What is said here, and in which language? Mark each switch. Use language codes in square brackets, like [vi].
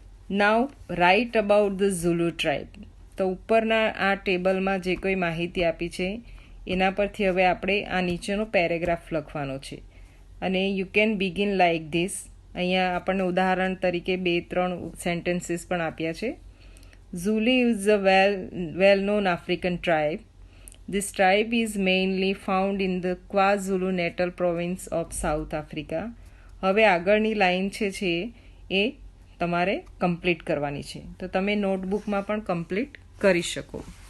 [en] Now right about the Zulu tribe. [gu] તો ઉપરના આ ટેબલમાં જે કોઈ માહિતી આપી છે એના પરથી હવે આપણે આ નીચેનો પેરેગ્રાફ લખવાનો છે. અને [en] You can begin like this. [gu] અહીંયા આપણને ઉદાહરણ તરીકે 2-3 સેન્ટેન્સીસ પણ આપ્યા છે. [en] Zulu is a well-known African tribe. This tribe is mainly found in the KwaZulu-Natal province of South Africa. [gu] હવે આગળની લાઈન છે એ તમારે કમ્પ્લીટ કરવાની છે. તો તમે નોટબુકમાં પણ કમ્પ્લીટ કરી શકો.